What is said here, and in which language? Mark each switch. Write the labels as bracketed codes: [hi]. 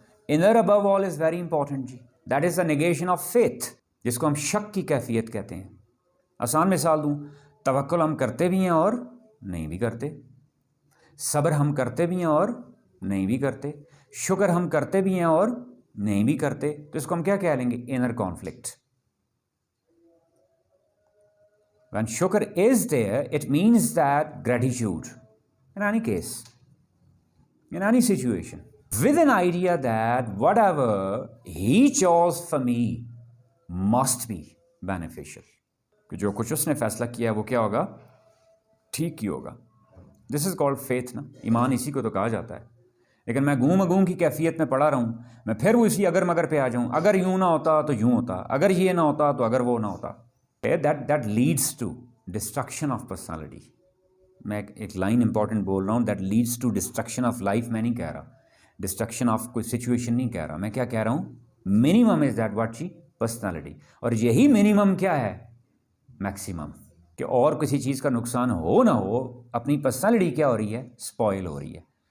[en] inner above all is very important جی, that is the negation of faith, [ur] جس کو ہم شک کی کیفیت کہتے ہیں. آسان مثال دوں, توکل ہم کرتے بھی ہیں اور نہیں بھی کرتے, صبر ہم کرتے بھی ہیں اور نہیں بھی کرتے, شکر ہم کرتے بھی ہیں اور نہیں بھی کرتے, تو اس کو ہم کیا کہہ لیں گے, inner conflict. [en] When shukr is there, it means that gratitude in any case, in any situation, with an idea that whatever he chose for me must be beneficial. [ur] کہ جو کچھ اس نے فیصلہ کیا وہ کیا ہوگا, ٹھیک ہی ہوگا. [en] This is called faith [ur] نا, ایمان اسی کو تو کہا جاتا ہے. لیکن میں گوں کی کیفیت میں پڑا رہا ہوں, میں پھر وہ اسی اگر مگر پہ آ جاؤں, اگر یوں نہ ہوتا تو یوں ہوتا, اگر یہ نہ ہوتا تو اگر وہ نہ ہوتا. [en] that leads to destruction of personality. [ur] میں ایک لائن امپورٹنٹ بول رہا ہوں, [en] That leads to destruction of life. [ur] میں نہیں کہہ رہا ڈسٹرکشن آف کوئی سچویشن نہیں کہہ رہا. میں کیا کہہ رہا ہوں, minimum is that what جی, personality. اور یہی منیمم کیا ہے, میکسیمم. کہ اور کسی چیز کا نقصان ہو نہ ہو, اپنی پرسنالٹی کیا ہو رہی ہے, اسپوائل ہو رہی ہے.